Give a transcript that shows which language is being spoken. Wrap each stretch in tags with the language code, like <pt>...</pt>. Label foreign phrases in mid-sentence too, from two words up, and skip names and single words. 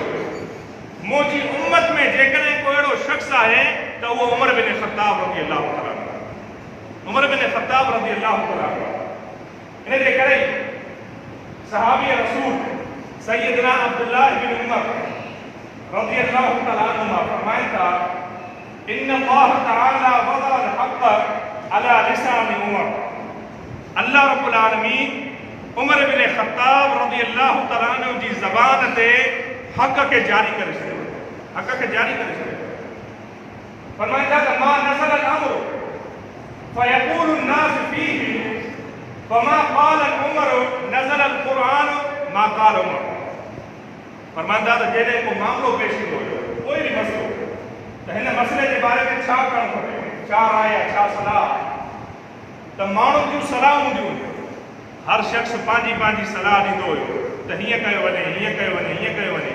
<sd>मुंहिंजी उम्मत में जेकॾहिं को अहिड़ो शख़्स आहे त उहो उमर बिन ख़त्ताब</sd> <ar>رضي الله تعالى,</ar> <sd>उमर बिन ख़त्ताब</sd> <ar>رضي الله تعالى.</ar> <sd>इन जे करे सहाबी रसूल सय्यदना अब्दुल्लाह बिन उमर</sd> <ar>رضي الله تعالى عنهما</ar> <sd>फरमाइनि था,</sd> <ar>إن الله تعالى وضع الحق على لسان عمر.</ar> <sd>अल्लाह</sd> <ar>رب العالمين</ar> <sd>उमर बिन ख़त्ताब</sd> <ar>رضي الله تعالى عنه</ar> <sd>जी ज़बान ते हक़ खे जारी करे छॾियो, हक़ खे जारी करे छॾियो। फरमाइनि था त</sd> <ar>ما نزل الأمر فيقول الناس فيه فما قال عمر نزل القرآن ما قال عمر.</ar> <sd>फरमाइनि था त जॾहिं को मामिलो पेश ईंदो हुयो, कोई बि मसइलो, त हिन मसइले जे बारे में छा करणु खपे, छा राय आहे, छा सलाह, त माण्हुनि जूं सलाह हूंदियूं हुयूं। हर शख़्स पंहिंजी पंहिंजी सलाह ॾींदो हुयो त हीअं कयो वञे, हीअं कयो वञे, हीअं कयो वञे।</sd>